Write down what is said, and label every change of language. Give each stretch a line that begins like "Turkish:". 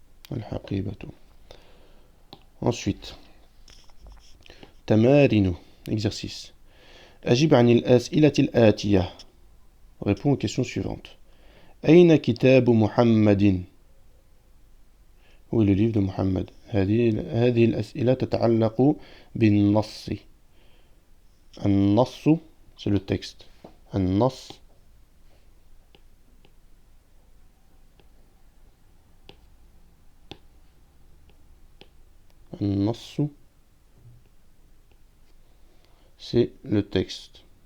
French: Al-haqiba. Ensuite, tamarinu, exercice.
Arabic: أجب عن الأسئلة الآتية.
French: Réponds aux questions suivantes.
Arabic: أين كتاب محمد?
French: Où est le livre de Muhammad?
Arabic: هذه الأسئلة تتعلق بالنص.
French: النص, c'est le texte. النص, النص, c'est le texte.